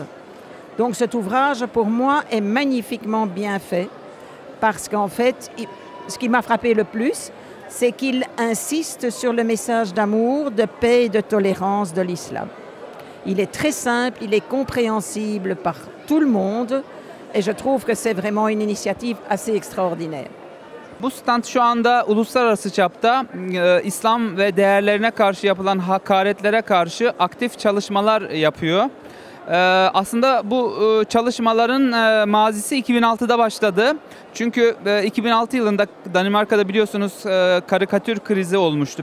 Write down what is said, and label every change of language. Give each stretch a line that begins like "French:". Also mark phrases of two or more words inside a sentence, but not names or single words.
French: Donc cet ouvrage pour moi est magnifiquement bien fait parce qu'en fait, ce qui m'a frappé le plus, c'est qu'il insiste sur le message d'amour, de paix et de tolérance de l'islam. Il est très simple, il est compréhensible par tout le monde et je trouve que c'est vraiment une initiative assez extraordinaire.
Turkish: Bu stand şu anda uluslararası çapta İslam ve değerlerine karşı yapılan hakaretlere karşı aktif çalışmalar yapıyor. Aslında bu çalışmaların mazisi 2006'da başladı. Çünkü 2006 yılında Danimarka'da biliyorsunuz karikatür krizi olmuştu.